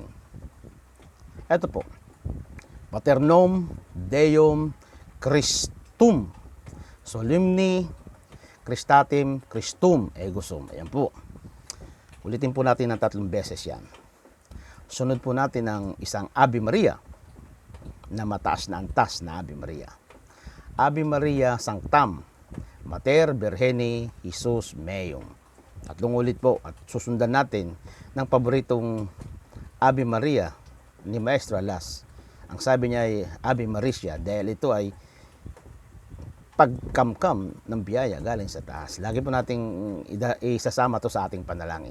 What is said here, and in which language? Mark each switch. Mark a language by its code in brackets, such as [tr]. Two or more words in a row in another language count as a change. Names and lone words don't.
[tl] Ito po, [la] Paternum Deum Christum Solemni Christatim Christum Ego Sum. [tl] Ayan po. Ulitin po natin ng 3 beses yan. Sunod po natin ng isang Ave Maria na mataas na antas na Ave Maria. [la] Ave Maria Sanctam Mater Virgini Jesus Meum. [tl] 3 ulit po at susundan natin ng paboritong Ave Maria ni Maestro Alas. Ang sabi niya ay Ave Maricia dahil ito ay pagkamkam ng biyaya galing sa taas. Lagi po nating isasama to sa ating panalangin.